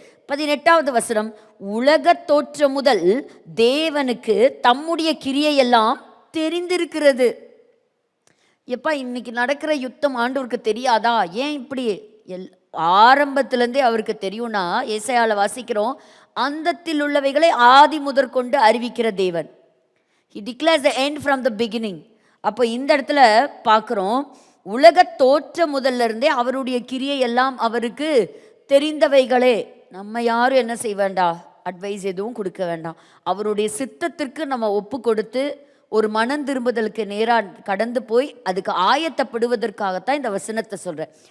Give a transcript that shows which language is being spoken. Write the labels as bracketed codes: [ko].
[ta] 18வது வசனம், உலக தோற்றம் முதல் தேவனுக்கு தம்முடைய கிரியையெல்லாம் தெரிந்திருக்கிறது. எப்பா இன்னைக்கு நடக்கிற யுத்தம் ஆண்டவருக்கு தெரியாதா? ஏன் இப்படி ஆரம்பத்திலேருந்தே அவருக்கு தெரியும்னா, ஏசாயால வாசிக்கிறோம், அந்தத்தில் உள்ளவைகளை ஆதி முதற்கொண்டு அறிவிக்கிற தேவன். [en] He declares the end from the beginning. [ta] அப்போ இந்த இடத்துல பார்க்குறோம், உலக தோற்ற முதல்ல இருந்தே அவருடைய கிரியை எல்லாம் அவருக்கு தெரிந்தவைகளே. நம்ம யாரும் என்ன செய்ய வேண்டாம், அட்வைஸ் எதுவும் கொடுக்க வேண்டாம். அவருடைய சித்தத்திற்கு நம்ம ஒப்பு கொடுத்து ஒரு மனம் திரும்புதலுக்கு நேராக கடந்து போய் அதுக்கு ஆயத்தப்படுவதற்காகத்தான் இந்த வசனத்தை சொல்கிறேன்.